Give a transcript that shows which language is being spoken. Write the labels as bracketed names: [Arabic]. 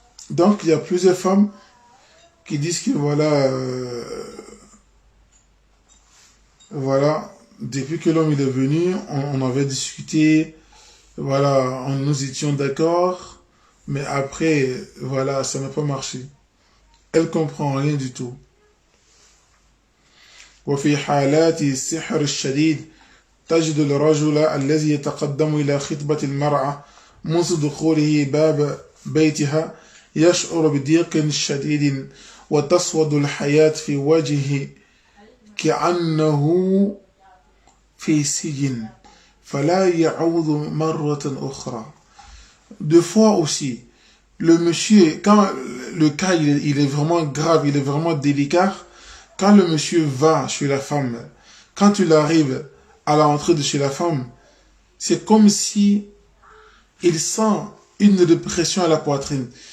[French] Donc, il y a plusieurs femmes qui disent que voilà, depuis que l'homme il est venu, on avait discuté, voilà, nous étions d'accord, mais après, voilà, ça n'a pas marché. Elle comprend rien du tout. [Arabic] وفي حالات السحر الشديد تجد الرجل الذي يتقدم إلى خطبة المرأة منذ دخوله باب بيتها يشعر بضيق شديد وتسود الحياة في وجهه كأنه في سجن فلا يعود مرة أخرى. [French] Deux fois aussi, le monsieur, quand le cas il est vraiment grave, il est vraiment délicat, quand le monsieur va chez la femme, quand il arrive à l'entrée de chez la femme, c'est comme si il sent une répression à la poitrine.